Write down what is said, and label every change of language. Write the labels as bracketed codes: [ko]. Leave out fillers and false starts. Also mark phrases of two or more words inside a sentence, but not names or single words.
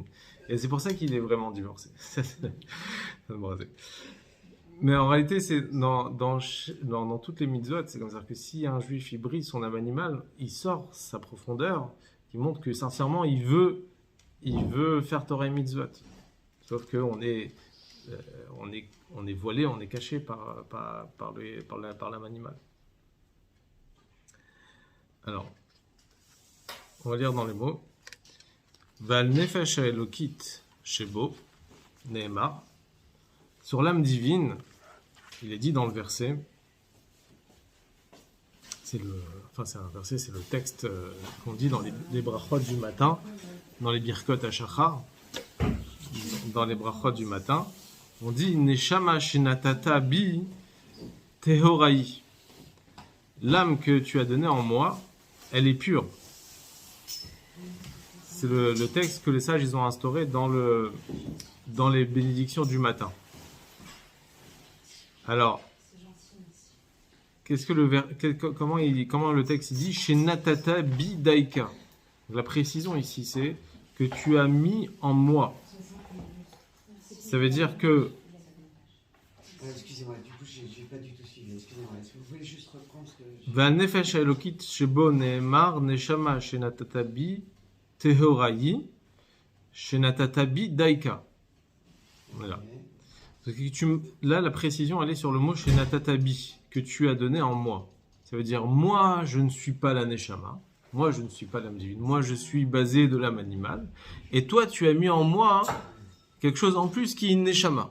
[fr] Et c'est pour ça qu'il est vraiment divorcé. Mais en réalité, c'est dans toutes les mitzvot, c'est comme ça que si un juif, il brise son âme animale, il sort sa profondeur, qui montre que sincèrement, il veut faire Torah et mitzvot. Sauf que on est voilé, on est caché par l'âme animale. Alors, on va lire dans les mots. [he] ועל נפש האלוקית שבו נאמר. [fr] Sur l'âme divine, il est dit dans le verset, c'est un verset, c'est le texte qu'on dit dans les brachot du matin, dans les [he] ברכות השחר, [fr] dans les brachot du matin, on dit [he] נשמה שנתת בי טהורה. [fr] L'âme que tu as donnée en moi, elle est pure. C'est le texte que les sages ils ont instauré dans les bénédictions du matin. Alors, comment le texte dit [he] שנתת בי דייקא. [fr] La précision ici, c'est que tu as mis en moi. Ça veut dire que. Excusez-moi, du coup, j'ai pas du tout suivi. Excusez-moi, est-ce que vous pouvez juste reprendre ce que. [he] ועל נפש האלוקית שבו נאמר נשמה שנתת בי טהורה שנתת בי דייקא. [fr] Voilà. Là, la précision, elle est sur le mot [he] שנתת בי, [fr] que tu as donné en moi. Ça veut dire, moi, je ne suis pas la neshama. Moi, je ne suis pas l'âme divine. Moi, je suis basé de l'âme animale. Et toi, tu as mis en moi quelque chose en plus qui est une neshama.